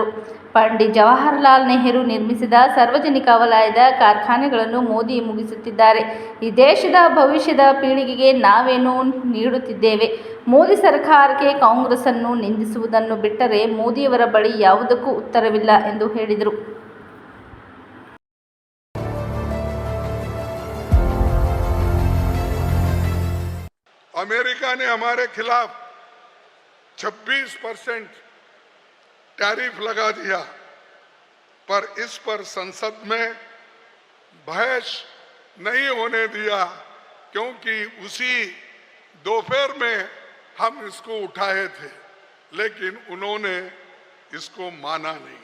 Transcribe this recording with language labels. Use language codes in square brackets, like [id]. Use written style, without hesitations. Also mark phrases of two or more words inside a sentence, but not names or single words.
[kn] ಪಂಡಿತ್ ಜವಾಹರಲಾಲ್ ನೆಹರು ನಿರ್ಮಿಸಿದ ಸಾರ್ವಜನಿಕ ವಲಯದ ಕಾರ್ಖಾನೆಗಳನ್ನು ಮೋದಿ ಮುಗಿಸುತ್ತಿದ್ದಾರೆ. ಈ ದೇಶದ ಭವಿಷ್ಯದ ಪೀಳಿಗೆಗೆ ನಾವೇನು ನೀಡುತ್ತಿದ್ದೇವೆ? ಮೋದಿ ಸರ್ಕಾರಕ್ಕೆ ಕಾಂಗ್ರೆಸ್ಸನ್ನು ನಿಂದಿಸುವುದನ್ನು ಬಿಟ್ಟರೆ ಮೋದಿಯವರ ಬಳಿ ಯಾವುದಕ್ಕೂ ಉತ್ತರವಿಲ್ಲ ಎಂದು ಹೇಳಿದರು. [hi] अमेरिका ने हमारे खिलाफ 26% टैरिफ लगा दिया, पर इस पर संसद में बहस नहीं होने दिया, क्योंकि उसी दोपहर में हम इसको उठाए थे, लेकिन उन्होंने इसको माना नहीं।